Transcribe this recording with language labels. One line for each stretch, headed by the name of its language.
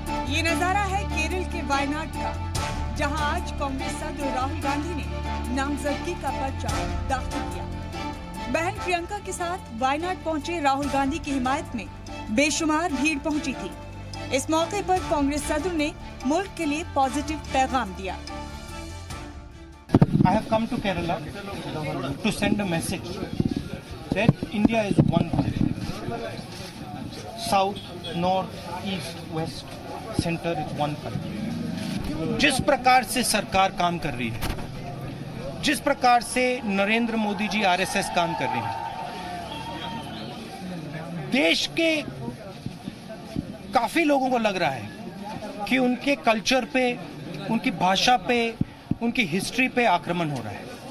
Hindi: ये नजारा है केरल के वायनाड का, जहां आज कांग्रेस सदर राहुल गांधी ने नामजदगी का पर्चा दाखिल किया। बहन प्रियंका के साथ वायनाड पहुंचे राहुल गांधी की हिमायत में बेशुमार भीड़ पहुंची थी। इस मौके पर कांग्रेस सदर ने मुल्क के लिए पॉजिटिव पैगाम दिया।
English: I have come to Kerala to send a message that India is one country. South, North, East, West, Center is one country.
Hindi: जिस प्रकार से सरकार काम कर रही है, जिस प्रकार से नरेंद्र मोदी जी आरएसएस काम कर रहे हैं, देश के काफी लोगों को लग रहा है कि उनके कल्चर पे, उनकी भाषा पे, उनकी हिस्ट्री पे आक्रमण हो रहा है।